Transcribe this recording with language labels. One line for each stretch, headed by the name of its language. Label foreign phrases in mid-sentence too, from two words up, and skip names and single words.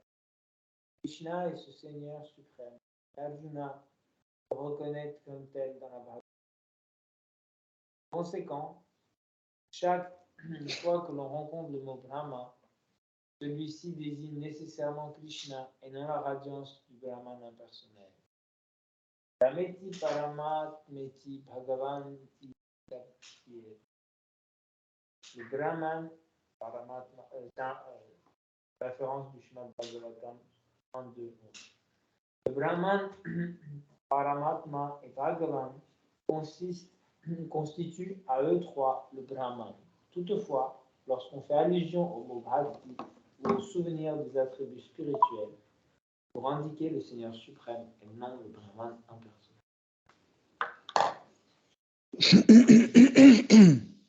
French: Krishna est ce Seigneur suprême. Arjuna le reconnaît comme tel dans la Bhagavad Gita. En conséquence, chaque fois que l'on rencontre le mot Brahma, Celui-ci désigne nécessairement Krishna et non la radiance du Brahman impersonnel.
Sanskrit: Rameti Paramatmeti Bhagavan iti Sapyet.
French: Le Brahman, Paramatma, référence du Srimad Bhagavatam 32. Le Brahman, Paramatma et Bhagavan constituent à eux trois le Brahman. Toutefois, lorsqu'on fait allusion au mot Bhakti ou au souvenir des attributs spirituels, pour indiquer le Seigneur suprême et non le Brahman impersonnel.